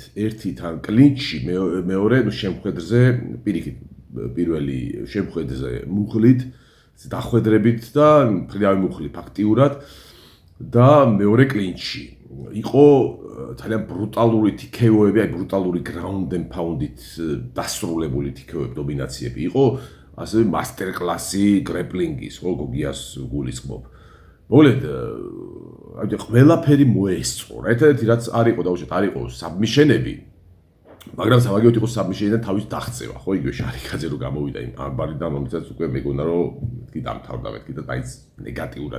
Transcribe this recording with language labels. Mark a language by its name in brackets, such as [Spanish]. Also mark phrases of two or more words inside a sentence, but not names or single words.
[Georgian] ერთი თან კლინჩი, მეორე შემხედრზე, პირიქით, პირველი შემხედრზე მუხლით დახვედრებით და მფრინავი მუხლი ფაქტიურად და მეორე კლინჩი. იყო ძალიან ბრუტალური TKO-ები, აი ბრუტალური [English] ground and pound- [Georgian] ით დასრულებული TKO-ები, დომინაციები. იყო ასევე [English] master class- [Georgian] ი grappling-ის, ხო, გოგიას გულისხმობ. მოგლედ, აი ყველაფერი მოესწრო. ერთადერთი რაც არ იყო დაუშვათ, არ იყო submission-ები. მაგრამ სამაგიეროდ იყო submission-დან თავის დაღწევა, ხო, იგივე შარიკაძე რო გამოვიდა იმ ამბარიდან, რომელსაც უკვე მეგონა რომ მეთქი დამთავრდა, მეთქი და მაინც ნეგატიურად